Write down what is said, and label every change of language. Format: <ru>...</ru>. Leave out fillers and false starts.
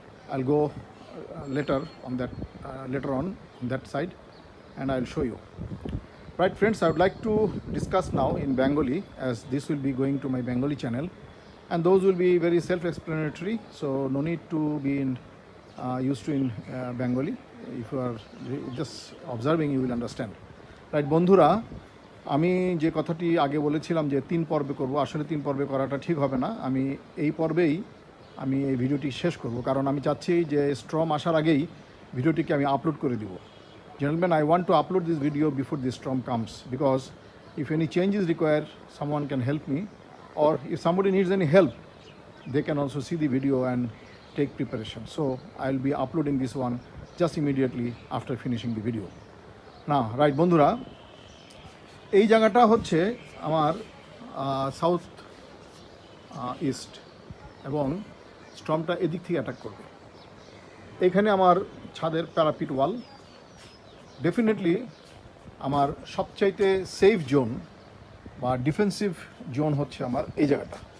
<en>I'll go later on that side, and I'll show you. Right, friends, I would like to discuss now in Bengali, as this will be going to my Bengali channel, and those will be very self-explanatory, so no need to be used to in Bengali. If you are just observing, you will understand.</en> <bn>Right, বন্ধুরা, আমি যে কথাটি আগে বলেছিলাম যে 3 পর্বে করব, আসলে 3 পর্বে করাটা ঠিক হবে না। আমি এই পর্বেই আমি এই ভিডিওটি শেষ করব, কারণ আমি চাচ্ছি যে স্ট্রম আসার আগেই ভিডিওটিকে আমি আপলোড করে দিব।</bn> <en>Gentlemen, I want to upload this video before the storm comes, because if any change is required, someone can help me, or if somebody needs any help, they can also see the video and take preparation. So I'll be uploading this one just immediately after finishing the video. Now, right,</en> <bn>বন্ধুরা, এই জায়গাটা হচ্ছে আমার south east, এবং স্টর্মটা এদিক থেকে attack করবে। এখানে আমার ছাদের প্যারাপিট ওয়াল। ডেফিনেটলি আমার সবচাইতে সেফ জোন বা ডিফেন্সিভ জোন হচ্ছে আমার এই জায়গাটা।</bn>